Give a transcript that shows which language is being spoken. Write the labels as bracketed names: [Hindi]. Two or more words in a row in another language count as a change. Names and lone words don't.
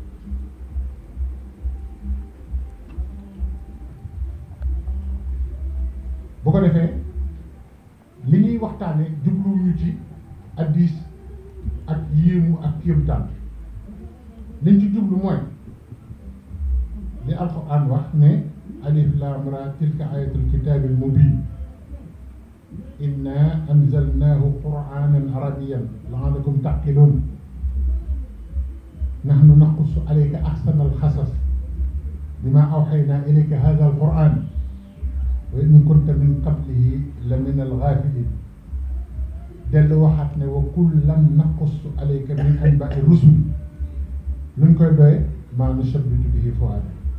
[Wolof] bu ko defee li ñuy waxtaane jubluwuñu ci addis ak yéemu ak kéemtaan liñ ci jublu mooy li alquran wax ne [Arabic] الر تلك آيات الكتاب المبين إنا أنزلناه قرآنا عربيا لعلكم تعقلون نحن نقص عليك أحسن القصص بما أوحينا إليك هذا القرآن وإن كنت من قبله لمن الغافلين [Wolof] dellu waxaat ne [Arabic] وكلا نقص عليك من أنباء الرسل [Wolof] luñ koy doye [Arabic] ما نثبت به فؤادك